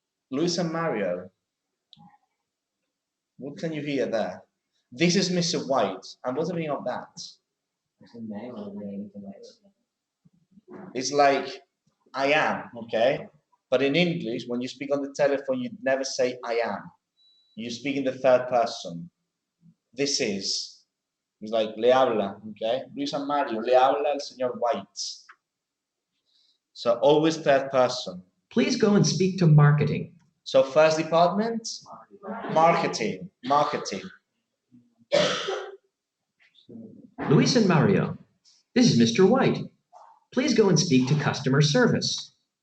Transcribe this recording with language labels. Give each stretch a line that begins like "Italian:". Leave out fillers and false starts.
English: Luis and Mario, what can you hear there? This is Mr. White. And what's the meaning of that? It's a name or name. It's like, I am, okay? But in English, when you speak on the telephone, you never say I am. You speak in the third person. This is. It's like,
Spanish: le habla,
English: okay?
Spanish: Luis and Mario, le habla el señor White.
English: So always third person. Please go and speak to marketing. So first department, marketing. Luis and Mario, this is Mr. White. Please go and speak to customer service.